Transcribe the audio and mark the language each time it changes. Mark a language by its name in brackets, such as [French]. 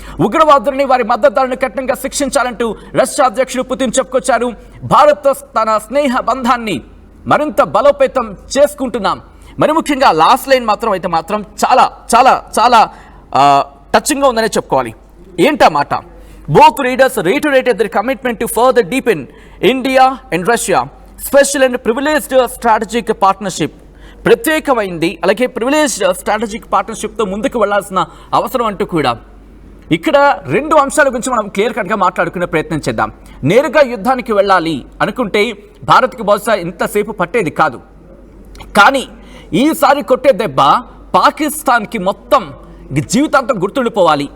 [Telugu] ఉగ్రవాదులని వారి మద్దతుదారులను కఠినంగా శిక్షించాలంటూ రష్యా అధ్యక్షుడు పుతిన్ చెప్పుకొచ్చారు. భారత్ తన స్నేహ బంధాన్ని మరింత బలోపేతం చేసుకుంటున్నాం. మరి ముఖ్యంగా లాస్ట్ లైన్ మాత్రం చాలా చాలా చాలా టచింగ్గా ఉందనే చెప్పుకోవాలి. ఏంటా మాట? [English] Both leaders reiterated their commitment to further deepen India and Russia special and privileged strategic partnership. [Telugu] ప్రత్యేకమైంది, అలాగే ప్రివిలేజ్డ్ స్ట్రాటజిక్ పార్ట్నర్షిప్తో ముందుకు వెళ్లాల్సిన అవసరం అంటూ కూడా ఇక్కడ రెండు అంశాల గురించి మనం క్లియర్ కట్గా మాట్లాడుకునే ప్రయత్నం చేద్దాం. నేరుగా యుద్ధానికి వెళ్ళాలి అనుకుంటే భారత్కి బహుశా ఇంతసేపు పట్టేది కాదు. కానీ ఈసారి కొట్టే దెబ్బ పాకిస్తాన్కి మొత్తం జీవితాంతం గుర్తుండిపోవాలి.